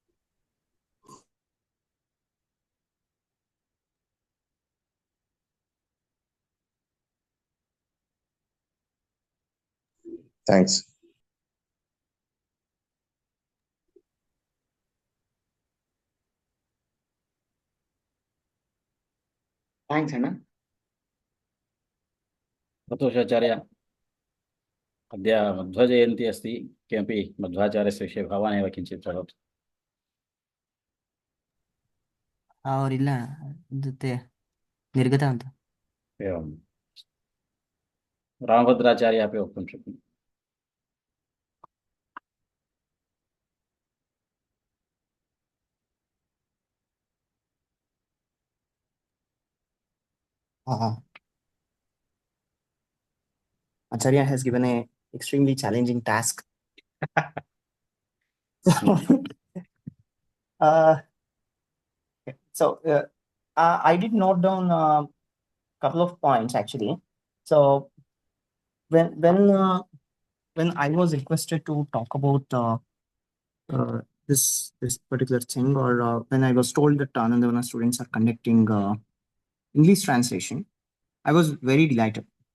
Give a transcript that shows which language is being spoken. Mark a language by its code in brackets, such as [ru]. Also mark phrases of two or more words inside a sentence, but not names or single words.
[en] Thanks. Thanks, Anna. [sa] Madhwacharya, अद्य मध्वजयन्ती अस्ति. किमपि मध्वाचार्यस्य विषये भवान् एव किञ्चित् वदतु. [kn] ಅವರಿಲ್ಲ ಜೊತೆ ನಿರ್ಗತ ಅಂತ. [sa] एवं रामभद्राचार्य अपि वक्तुं शक्नोति. [en] Acharya has given a extremely challenging task. I did note down a couple of points actually. So when I was requested to talk about this particular thing, or when I was told that Anandavana students are conducting English translation, I was very delighted.